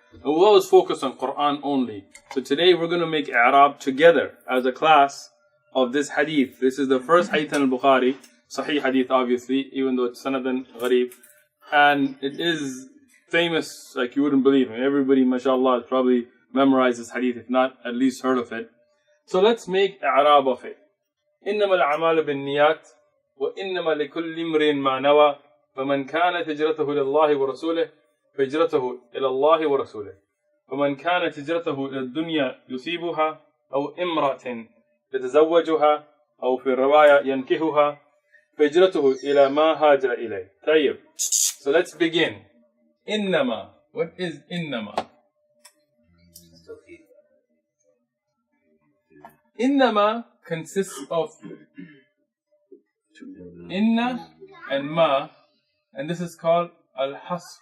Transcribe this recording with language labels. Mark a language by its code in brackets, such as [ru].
[en] And we'll always focus on Quran only. So today we're going to make i'rab together as a class of this hadith. This is the first hadith in al-Bukhari, Sahih hadith obviously, even though it's sanadan gharib. And it is famous like you wouldn't believe. And everybody, mashallah, has probably memorized this hadith, if not at least heard of it. So let's make i'rab of it. [ar] إنما الأعمال بالنيات وإنما لكل امرئ ما نوى فمن كانت هجرته إلى الله ورسوله فهجرته إلى الله ورسوله ومن كانت هجرته إلى الدنيا يصيبها أو امرأة يتزوجها أو في الرواية ينكحها فهجرته إلى ما هاجر إليه. طيب. [en] So let's begin. إنما. What is إنما? إنما consists of inna and ma, and this is called al-hasr.